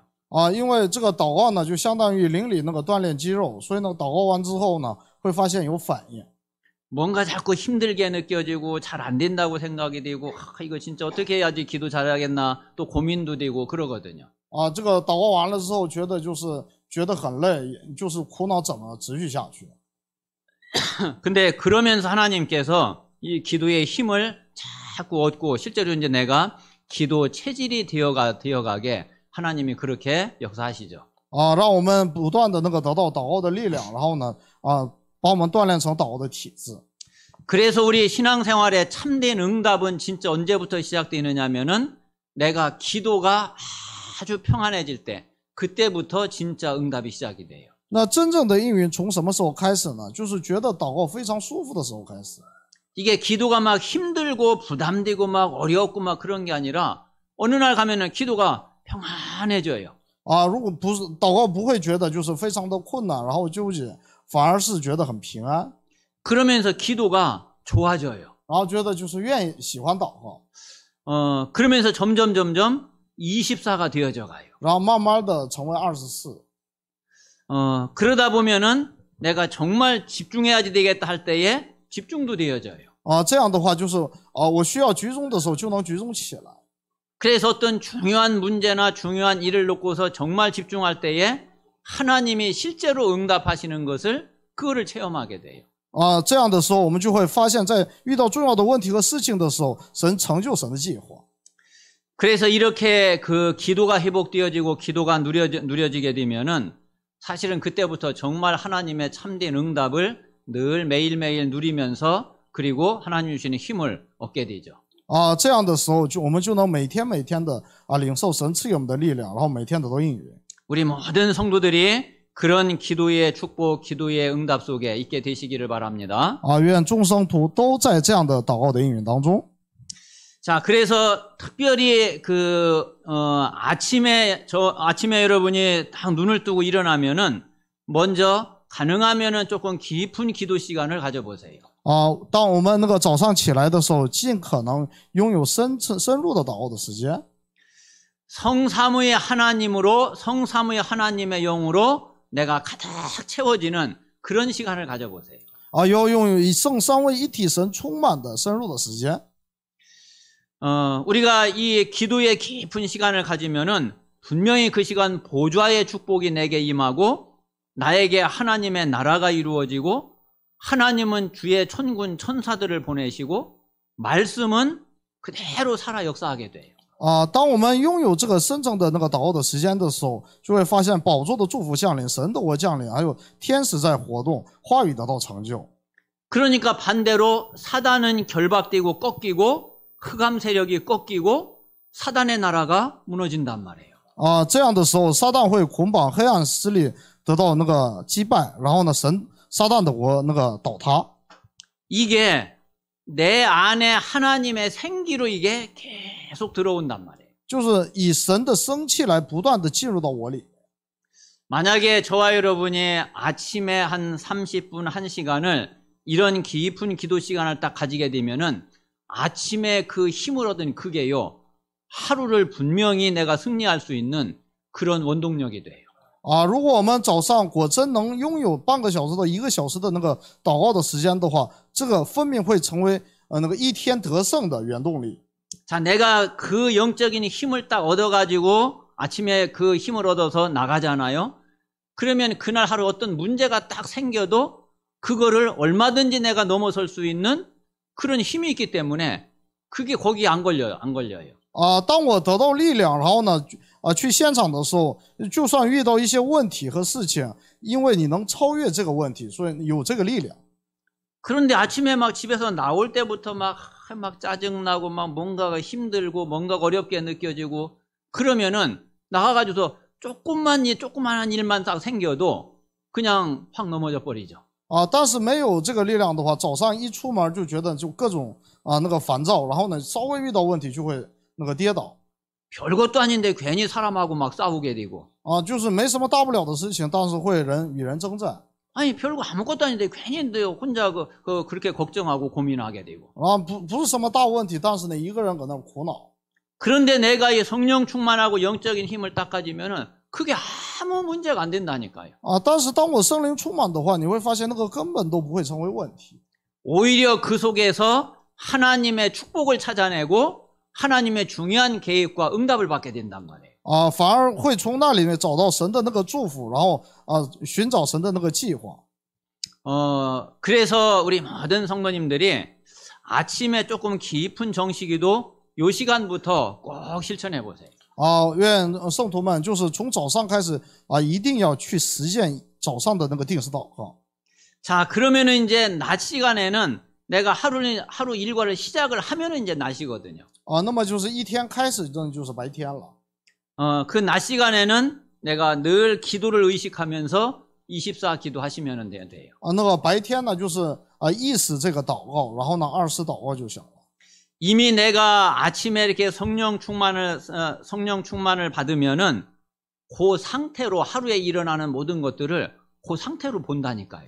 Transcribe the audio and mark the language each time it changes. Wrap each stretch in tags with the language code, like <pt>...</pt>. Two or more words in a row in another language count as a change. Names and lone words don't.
<zh>啊，因为这个祷告呢，就相当于灵里那个锻炼肌肉，所以呢，祷告完之后呢，会发现有反应。</zh> <ko>뭔가 자꾸 힘들게 느껴지고 잘 안 된다고 생각이 되고 이거 진짜 어떻게 해야지 기도 잘하겠나 또 고민도 되고 그러거든요.</ko> <zh>啊，这个祷告完了之后，觉得很累，就是苦恼怎么持续下去。</zh> <ko>근데 그러면서 하나님께서 이 기도의 힘을 자꾸 얻고 실제로 이제 내가 기도 체질이 되어가게 하나님이 그렇게 역사하시죠.</ko> <zh>啊，让我们不断的那个得到祷告的力量，然后呢，把我们锻炼成祷告的体质。</zh> <ko>그래서 우리 신앙생활의 참된 응답은 진짜 언제부터 시작되느냐면은 내가 기도가 아주 평안해질 때 그때부터 진짜 응답이 시작이 돼요.</ko> <zh>那真正的应允从什么时候开始呢？就是觉得祷告非常舒服的时候开始。</zh> <ko>이게 기도가 막 힘들고 부담되고 막 어렵고 막 그런 게 아니라 어느 날 가면은 기도가 평안해져요.</ko> <zh>啊，如果不是祷告，不会觉得就是非常的困难，然后纠结，反而是觉得很平安，</zh> <ko>그러면서 기도가 좋아져요.</ko> <zh>然后觉得就是喜欢祷告，</zh> <ko>그러면서 점점 24가 되어져 가요.</ko> <zh>然后慢慢的成为24。</zh> <ko>그러다 보면은 내가 정말 집중해야지 되겠다 할 때에 집중도 되어져요.</ko> <zh>啊，这样的话就是我需要集中的时候就能集中起来。</zh> <ko>그래서 어떤 중요한 문제나 중요한 일을 놓고서 정말 집중할 때에 하나님이 실제로 응답하시는 것을 그거를 체험하게 돼요.</ko> <zh>啊，这样的时候我们就会发现，在遇到重要的问题和事情的时候，神成就神的计划。</zh> <ko>그래서 이렇게 그 기도가 회복되어지고 기도가 누려지게 되면은 사실은 그때부터 정말 하나님의 참된 응답을 늘 매일매일 누리면서 그리고 하나님 주시는 힘을 얻게 되죠.</ko> <zh>啊，这样的时候我们就能每天的领受神赐给我们的力量，然后每天得到应允。</zh> <ko>우리 모든 성도들이 그런 기도의 축복, 기도의 응답 속에 있게 되시기를 바랍니다.</ko> <zh>啊，愿众生徒都在这样的祷告的应允当中。</zh> <ko>자, 그래서 특별히 아침에 여러분이 딱 눈을 뜨고 일어나면은 먼저 가능하면은 조금 깊은 기도 시간을 가져보세요.</ko> <zh>啊，当我们那个早上起来的时候，尽可能拥有深入的祷告的时间。</zh> <ko>성삼위의 하나님의 영으로 내가 가득 채워지는 그런 시간을 가져보세요.</ko> <zh>啊，要拥有以圣三位一体神充满的深入的时间。</zh> <ko>우리가 이 기도의 깊은 시간을 가지면은 분명히 그 시간 보좌의 축복이 내게 임하고 나에게 하나님의 나라가 이루어지고 하나님은 주의 천군 천사들을 보내시고 말씀은 그대로 살아 역사하게 돼요.</ko> <zh>啊，当我们拥有这个深层的那个祷告的时间的时候，就会发现宝座的祝福降临，神的国降临，还有天使在活动，话语得到成就。</zh> <ko>그러니까 반대로 사단은 결박되고 꺾이고 흑암 세력이 꺾이고 사단의 나라가 무너진단 말이에요.</ko> <zh>啊，这样的时候，撒旦会捆绑黑暗势力得到那个击败，然后呢，撒旦的国那个倒塌。</zh> <ko>이게 내 안에 하나님의 생기로 이게 계속 들어온단 말이에요.</ko> <zh>就是以神的生气来不断的进入到我里。</zh> <ko>만약에 저와 여러분이 아침에 한 30분, 1시간을 이런 깊은 기도 시간을 딱 가지게 되면은 아침에 그 힘을 얻은 그게요, 하루를 분명히 내가 승리할 수 있는 그런 원동력이 돼요.</ko> <zh>啊，如果我们早上果真能拥有半个小时到1个小时的那个祷告的时间的话，这个分明会成为那个一天得胜的原动力。</zh> <ko>자, 내가 그 영적인 힘을 딱 얻어가지고 아침에 그 힘을 얻어서 나가잖아요. 그러면 그날 하루 어떤 문제가 딱 생겨도 그거를 얼마든지 내가 넘어설 수 있는 그런 힘이 있기 때문에 그게 거기 안 걸려요.</ko> <zh>啊，当我得到力量，然后呢，去现场的时候，就算遇到一些问题和事情，因为你能超越这个问题，所以有这个力量。</zh> <ko>그런데 아침에 막 집에서 나올 때부터 막 짜증나고 막 뭔가가 힘들고 뭔가가 어렵게 느껴지고 그러면은 나가가지고서 조그만한 일만 딱 생겨도 그냥 확 넘어져 버리죠.</ko> <zh>啊，但是没有这个力量的话，早上一出门就觉得就各种那个烦躁，然后呢，稍微遇到问题就会那个跌倒。</zh> <ko>별것도 아닌데 괜히 사람하고 막 싸우게 되고.</ko> <zh>啊，就是没什么大不了的事情，但是会与人征战。</zh> <ko>아니 별거 아무것도 아닌데 괜히 혼자 그렇게 걱정하고 고민하게 되고.</ko> <zh>啊，不是什么大问题，但是呢，一个人搁那苦恼。</zh> <ko>그런데 내가 이 성령 충만하고 영적인 힘을 딱 가지면은 그게 아무 문제가 안 된다니까요.</ko> <zh>啊，但是当我圣灵充满的话，你会发现那个根本都不会成为问题。</zh> <ko>오히려 그 속에서 하나님의 축복을 찾아내고 하나님의 중요한 계획과 응답을 받게 된단 말이에요.</ko> <zh>啊，反而会从那里面找到神的那个祝福，然后寻找神的那个计划。</zh> <ko>그래서 우리 모든 성도님들이 아침에 조금 깊은 정식기도 요 시간부터 꼭 실천해 보세요.</ko> <zh>啊，愿圣徒们就是从早上开始一定要去实践早上的那个定时祷告。</zh> <ko>자, 그러면은 이제 낮 시간에는 내가 하루 일과를 시작을 하면은 이제 낮이거든요.</ko> <zh>啊，那么就是一天开始真的就是白天了。</zh> <ko>그 낮 시간에는 내가 늘 기도를 의식하면서 24 기도하시면 돼요.</ko> <zh>啊，那个白天呢就是意识这个祷告，然后呢24祷告就行了。</zh> <ko>이미 내가 아침에 이렇게 성령 충만을 받으면은 그 상태로 하루에 일어나는 모든 것들을 그 상태로 본다니까요.</ko>